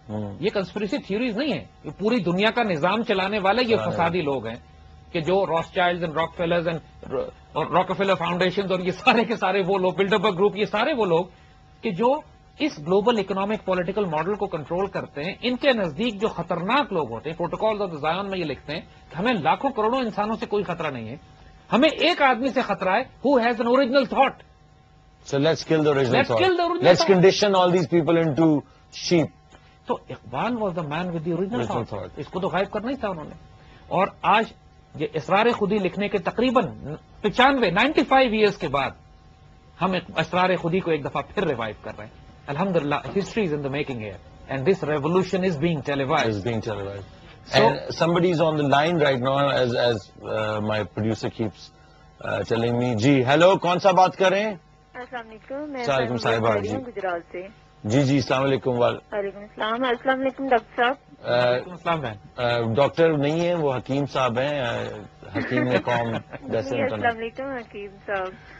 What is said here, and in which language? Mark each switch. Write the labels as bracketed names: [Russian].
[Urdu] یہ conspiracy theories نہیں ہے، یہ پوری دنیا کا نظام چلانے والے یہ فسادی لوگ ہیں کہ جو راس child's and rock fillers and Rockefeller foundations اور یہ سارے کے سارے وہ لوگ، بلڈربرگ گروپ، یہ سارے وہ لوگ کہ جو اس گلوبل اکنامک پولیٹیکل ماڈل کو کنٹرول کرتے ہیں. ان کے نزدیک جو خطرناک لوگ ہوتے ہیں، پروٹوکالز آف زایون میں یہ لکھتے ہیں کہ ہمیں لاکھوں کروڑوں انسانوں سے کوئی خطرہ نہیں ہے، ہمیں ایک آدمی سے خطرہ ہے [English] who has an original thought. So let's kill the original thought. Let's condition all these people into sheep. تو Iqbal was the man with the original thought. [Urdu] اس کو تو غائب کرنا ہی تھا انہوں نے. اور آج یہ اسرار خودی لکھنے کے تقریباً 95 ایئرس کے بعد ہم اسرار خودی کو ایک دفعہ پھر ریوائیو کر رہے ہیں. [English] الحمدللہ history is in the making here and this revolution is being televised. And somebody is on the line right now as my producer keeps telling me. [Urdu] جی hello, کون سا بات کر رہے ہیں؟ السلام علیکم. میں وعلیکم صاحبہ جی گجرات سے. جی السلام علیکم. وعلیکم السلام. السلام علیکم ڈاکٹر صاحب. السلام بہن. ڈاکٹر نہیں ہیں وہ، حکیم صاحب ہیں، حکیم نے قوم. السلام علیکم حکیم صاحب.